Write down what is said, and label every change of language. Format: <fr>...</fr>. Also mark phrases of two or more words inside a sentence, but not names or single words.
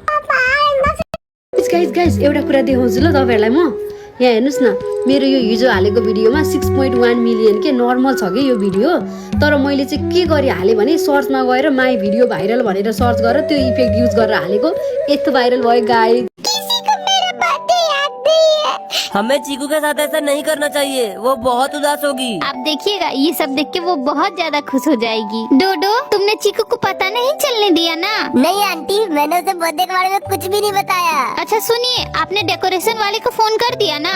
<ne>गाइस एउटा कुरा देखाउँछु ल तपाईँहरूलाई म। यहाँ हेर्नुहोस् न मेरो यो हिजो हालेको भिडियोमा 6.1 मिलियन के नर्मल छ कि यो भिडियो। तर मैले चाहिँ के गरी हालेँ भने सर्चमा गएर</ne> <en>my video viral</en> <ne>भनेर सर्च गरेर त्यो</ne> <en>effect use</en> <ne>गरेर हालेको यस्तो भाइरल भयो गाइस।</ne> <hi>हमें चीकू के साथ ऐसा नहीं करना चाहिए, वो बहुत उदास होगी। आप देखिएगा ये सब देख के वो बहुत ज्यादा खुश हो जाएगी। डोडो तुमने चीकू को पता नहीं चलने दिया ना? नहीं आंटी मैंने उसे बर्थडे के बारे में कुछ भी नहीं बताया। अच्छा सुनिए आपने डेकोरेशन वाले को फोन कर दिया ना?</hi>